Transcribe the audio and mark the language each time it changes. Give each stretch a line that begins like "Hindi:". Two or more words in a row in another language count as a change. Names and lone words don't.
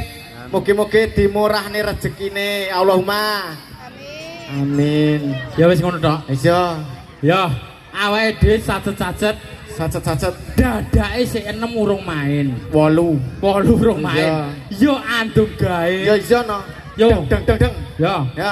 Javanese: Mugi-mugi dimurahne rezekine.
Arabic: اللهم آمين.
Javanese: Ya wis ngono tok. Iya. Ya, awake dhewe sacet-sacet Sacet-sacet dadake sik 6 urung main. 8 urung main. Yo andung gawe. Ya iya no. Yo Deng deng deng. Ya. Ya.